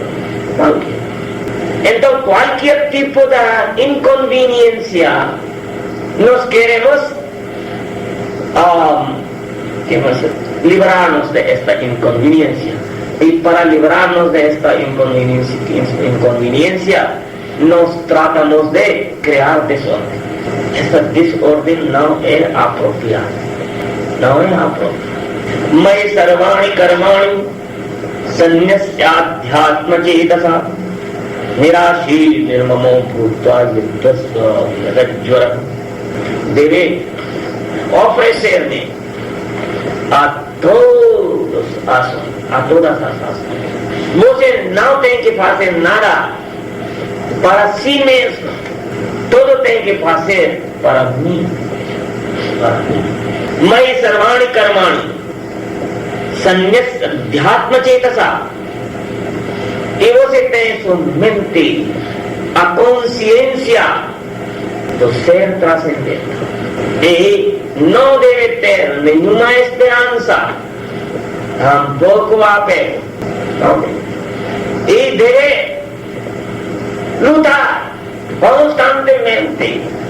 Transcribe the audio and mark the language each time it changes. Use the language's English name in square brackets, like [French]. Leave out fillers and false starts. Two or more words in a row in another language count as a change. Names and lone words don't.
[Portuguese] Então, qualquer tipo de inconveniência, nós queremos [Spanish] librarnos de esta [Portuguese] inconveniência. E para [Spanish] librarnos de esta [Portuguese] inconveniência, nós tratamos de criar desordem. essa desordem não é apropriada. Não é apropriada. [Sanskrit] मयि सर्वाणि कर्माणि संन्यस्याध्यात्म चेतसा निराशीः निर्ममो भूत्वा युध्यस्व विगतज्वरः. [Portuguese] Deve oferecer-me a todas as ações. Você não tem que fazer nada para si mesmo. Tudo tem que fazer para mim. [Sanskrit] मयि सर्वाणि कर्माणि संन्यस्य अध्यात्म चेतसा. [Portuguese] E você tem somente a consciência do ser trascendente. E não deve ter nenhuma esperança, tampouco apego. E deve lutar constantemente.